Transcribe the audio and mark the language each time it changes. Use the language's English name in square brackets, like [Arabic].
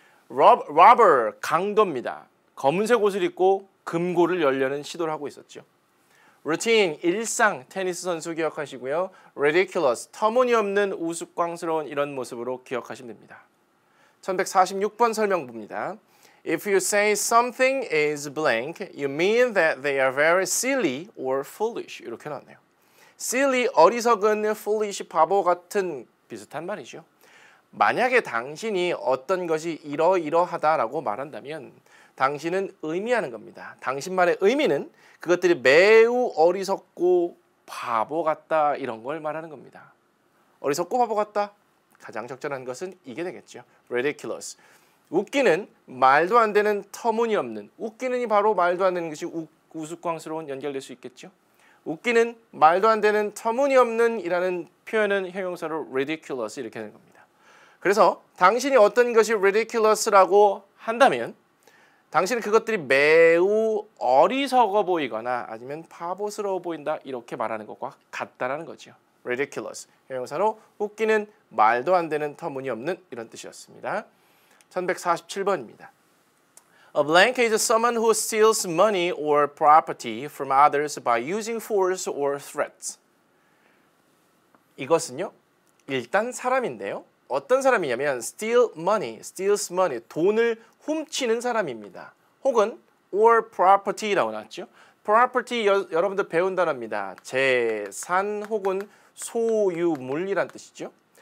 [Korean] robber, 강도입니다. 검은색 옷을 입고 금고를 열려는 시도를 하고 있었죠. routine, 일상, 테니스 선수 기억하시고요. ridiculous, 터무니없는 우스꽝스러운 이런 모습으로 기억하시면 됩니다. 1146번 설명 봅니다. [English] If you say something is blank, you mean that they are very silly or foolish. [Korean] 이렇게 나왔네요. silly, 어리석은, foolish, 바보 같은 비슷한 말이죠. 만약에 당신이 어떤 것이 이러이러하다라고 말한다면 당신은 의미하는 겁니다. 당신 말의 의미는 그것들이 매우 어리석고 바보 같다 이런 걸 말하는 겁니다. 어리석고 바보 같다? 가장 적절한 것은 이게 되겠죠. [English] ridiculous. [Korean] 웃기는, 말도 안 되는, 터무니없는. 웃기는이 바로 말도 안 되는 것이 우스꽝스러운 연결될 수 있겠죠. 웃기는, 말도 안 되는, 터무니없는 이라는 표현은 형용사로 ridiculous 이렇게 하는 겁니다. 그래서 당신이 어떤 것이 ridiculous라고 한다면 당신은 그것들이 매우 어리석어 보이거나 아니면 바보스러워 보인다 이렇게 말하는 것과 같다라는 거죠. ridiculous, 형용사로 웃기는, 말도 안 되는, 터무니없는 이런 뜻이었습니다. 1147번입니다. [English] A blank is someone who steals money or property from others by using force or threats. [Korean] 이것은요, 일단 사람인데요. 어떤 사람이냐면 steals money, 돈을 훔치는 사람입니다. 혹은 or property라고 나왔죠. property 여러분들 배운 단어입니다. 재산 혹은 소유물이란 뜻이죠.